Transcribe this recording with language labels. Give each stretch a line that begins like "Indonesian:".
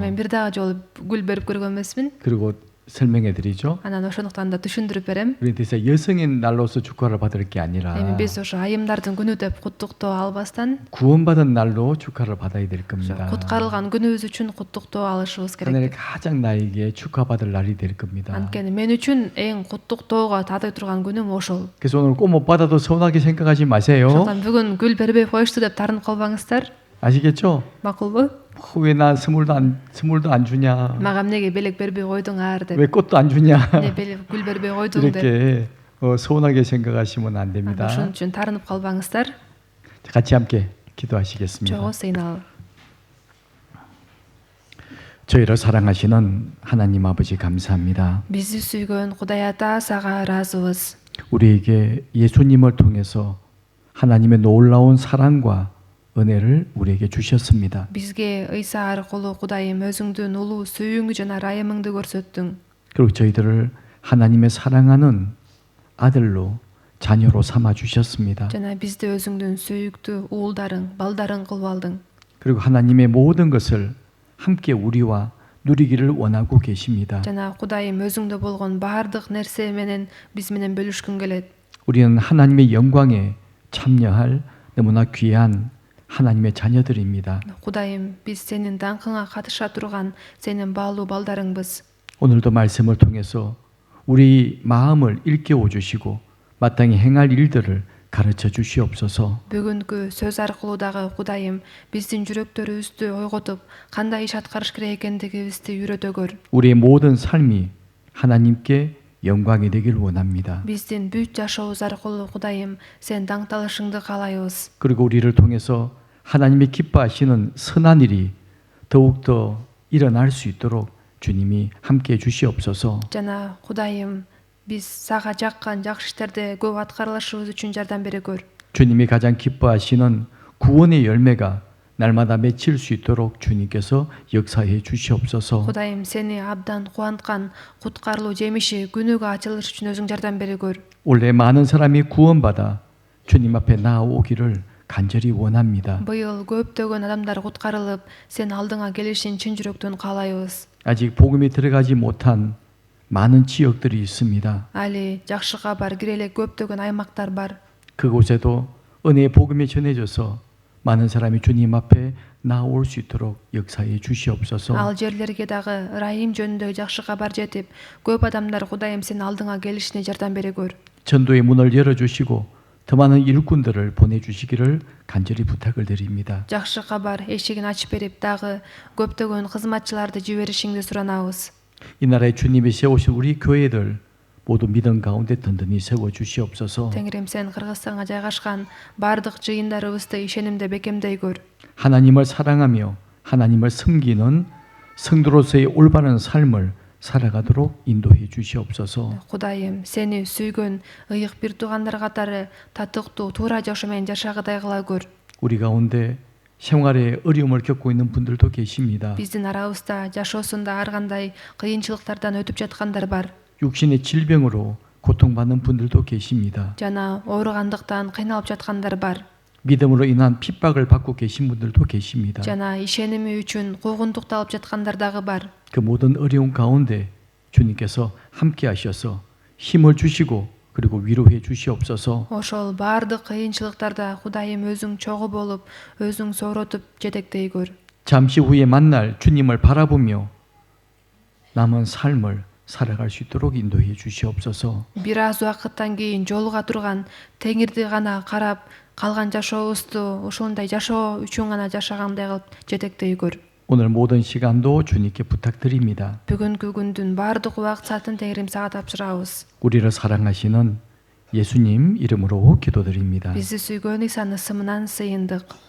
Kyrgyz: мен бир дагы жолу гүл берип көргөн эмесмин.
Korean: 그리고 설명해 드리죠.
Kyrgyz: анан ошондуктан да түшүндүрүп берем.
Korean: 그래서 여성의 날로서 축하를 받을 게 아니라
Kyrgyz: эми биз ошо айымдардын күнү деп куттуктоо албастан
Korean: 구원받은 날로 축하를 받아야 될
Kyrgyz: ошо
Korean: 겁니다.
Kyrgyz: куткарылган күнүбүз үчүн куттуктоо алышыбыз
Korean: 하늘에
Kyrgyz: керек.
Korean: 가장 나에게 축하받을 날이 될 겁니다.
Kyrgyz: анткени мен үчүн эң куттуктоого татый турган күнүм ошол.
Korean: 그래서 오늘 꽃 못 받아도 서운하게 생각하지 마세요.
Kyrgyz: ошондуктан бүгүн гүл бербей коюшту деп тарынып калбаңыздар.
Korean: 아시겠죠?
Kyrgyz: макулбу?
Korean: 왜 나 선물도 안 주냐?
Kyrgyz: мага эмнеге белек бербей койдуңар деп.
Korean: 왜 꽃도 안 주냐?
Kyrgyz: гүл бербей койдуң деп.
Korean: 이렇게 서운하게 생각하시면 안 됩니다.
Kyrgyz: ошон үчүн тарынып калбаңыздар.
Korean: 같이 함께 기도하시겠습니다.
Kyrgyz: чогуу сыйнал.
Korean: 저희를 사랑하시는 하나님 아버지 감사합니다.
Kyrgyz: бизди сүйгөн Кудай Ата сага ыраазыбыз.
Korean: 우리에게 예수님을 통해서 하나님의 놀라운 사랑과 은혜를 우리에게 주셨습니다.
Kyrgyz: бизге ыйса аркылуу Кудайым өзүңдүн улуу сүйүүңдү жана ырайымыңды көрсөттүң.
Korean: 그리고 저희들을 하나님의 사랑하는 아들로 자녀로 삼아 주셨습니다.
Kyrgyz: жана бизди өзүңдүн сүйүктүү уулдарың, балдарың кылып алдың.
Korean: 그리고 하나님의 모든 것을 함께 우리와 누리기를 원하고 계십니다.
Kyrgyz: жана Кудайым өзүңдө болгон баардык нерсе менен биз менен бөлүшкүң келет.
Korean: 우리는 하나님의 영광에 참여할 너무나 귀한 하나님의 자녀들입니다.
Kyrgyz: Кудайым, биз сенин даңкыңа катыша турган сенин баалуу балдарыңбыз.
Korean: 오늘도 말씀을 통해서 우리 마음을 일깨워 주시고 마땅히 행할 일들을 가르쳐 주시옵소서.
Kyrgyz: бүгүнкү сөз аркылуу дагы Кудайым, биздин жүрөктөрүбүздү ойготуп, кандай иш аткарыш керек экендигибизди үйрөтө көр.
Korean: 우리의 모든 삶이 하나님께 영광이 되길 원합니다.
Kyrgyz: биздин бүт жашообуз аркылуу Кудайым, сен даңкталышыңды каалайбыз.
Korean: 그리고 우리를 통해서 하나님이 기뻐하시는 선한 일이 더욱더 일어날 수 있도록 주님이 함께해 주시옵소서.
Kyrgyz: жана Кудайым, биз сага жаккан жакшы иштерде көп аткарылышыбыз үчүн жардам бере көр.
Korean: 주님이 가장 기뻐하시는 구원의 열매가 날마다 맺힐 수 있도록 주님께서 역사해 주시옵소서.
Kyrgyz: Кудайым, сени абдан кубанткан куткарылуу жемиши күнүгө ачылыш үчүн өзүң жардам бере көр.
Korean: 올해 많은 사람이 구원받아 주님 앞에 나아오기를 간절히 원합니다.
Kyrgyz: быйыл көптөгөн адамдар куткарылып, сен алдыңа келишин чын жүрөктөн каалайбыз.
Korean: 아직 복음이 들어가지 못한 많은 지역들이 있습니다.
Kyrgyz: али жакшы кабар кире элек көптөгөн аймактар бар.
Korean: 그곳에도 은혜의 복음이 전해져서 많은 사람이 주님 앞에 나올 수 있도록 역사해 주시옵소서.
Kyrgyz: ал жерлерге дагы ырайым жөнүндө жакшы кабар жетип, көп адамдар Кудайым сен алдыңа келишине жардам бере көр.
Korean: 전도의 문을 열어주시고 더 많은 일꾼들을 보내주시기를 간절히 부탁을 드립니다.
Kyrgyz: жакшы кабар эшигин ачып берип, дагы көптөгөн кызматчыларды жиберишиңди суранабыз.
Korean: 이 나라에 주님이 세우신 우리 교회들 모두 믿음 가운데 든든히 세워 주시옵소서.
Kyrgyz: Теңирим, сен Кыргызстанга жайгашкан бардык жыйындарыбызды ишенимде бекемдей көр.
Korean: 하나님을 사랑하며 하나님을 섬기는 성도로서의 올바른 삶을 살아가도록 인도해 주시옵소서.
Kyrgyz: Кудайым, сени сүйгөн ыйык бир туугандар катары татыктуу туура жашоо менен жашагыдай кыла көр.
Korean: 우리 가운데 생활에 어려움을 겪고 있는 분들도 계십니다.
Kyrgyz: биздин арабызда жашоосунда ар кандай кыйынчылыктардан өтүп жаткандар бар.
Korean: 육신의 질병으로 고통받는 분들도 계십니다.
Kyrgyz: жана ооругандыктан кыйналып жаткандар бар.
Korean: 믿음으로 인한 핍박을 받고 계신 분들도 계십니다.
Kyrgyz: жана ишеними үчүн куугунтукту алып жаткандар дагы бар.
Korean: 그 모든 어려움 가운데 주님께서 함께 하셔서 힘을 주시고 그리고 위로해 주시옵소서.
Kyrgyz: ошол бардык кыйынчылыктарда Кудайым өзүң чогуу болуп, өзүң сооротуп жетектей көр.
Korean: 잠시 후에 만날 주님을 바라보며 남은 삶을 살아갈 수 있도록 인도해 주시옵소서.
Kyrgyz: бир аз убакыттан кийин жолуга турган Теңирди гана карап, калган жашообузду ушундай жашоо үчүн гана жашагандай кылып жетектей көр.
Korean: 오늘 모든 시간도 주님께 부탁드립니다.
Kyrgyz: бүгүнкү күндүн бардык убакыт саатын Теңирим сага тапшырабыз.
Korean: 우리를 사랑하시는 예수님 이름으로 기도드립니다.
Kyrgyz: Bizi sүйгөн Исанын ысымынан сыйындык.